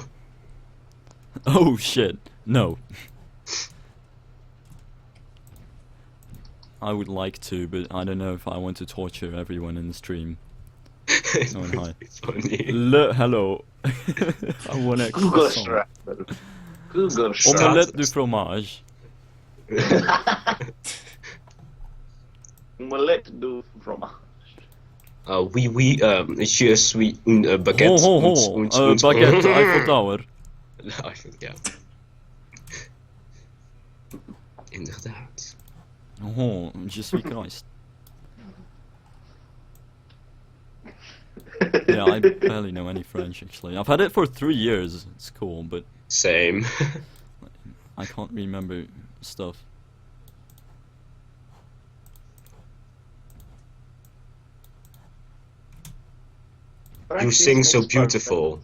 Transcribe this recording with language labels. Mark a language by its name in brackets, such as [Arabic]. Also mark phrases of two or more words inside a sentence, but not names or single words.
[English] Oh shit, no. I would like to, but I don't know if I want to torture everyone in the stream. It Oh, would hi. be funny. Hello. I want a Google croissant. Strap. Google Strap. [French] Omelette du fromage. Omelette do fromage. Je suis une baguette. Ho ho ho, [English] baguette Eiffel Tower. [Dutch] Ja. Inderdaad. [French] Oh, je suis Christ. [English] Yeah, I barely know any French actually. I've had it for 3 years. It's cool, but Same. I can't remember stuff. You sing so beautiful.